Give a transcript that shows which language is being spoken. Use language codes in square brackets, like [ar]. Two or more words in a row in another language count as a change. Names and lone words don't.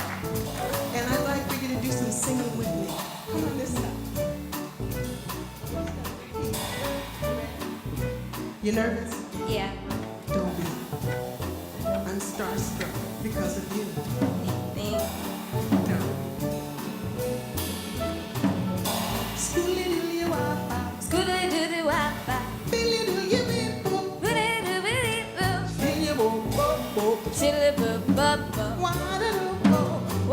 [en] And I'd like for you to do some singing with me. Come on this side. You nervous? Yeah. Don't be. I'm starstruck because of you. Thanks. No. Schooly-doodly-wah-bah. Scooby-Doo-Doo-Wah-Bah. Billy-doo-you-bee-boo. Boo-doo-doo-boo-doo-boo. Shilly-boo-boo-boo. Shilly-boo-boo-boo. Wah-da-doo-boo.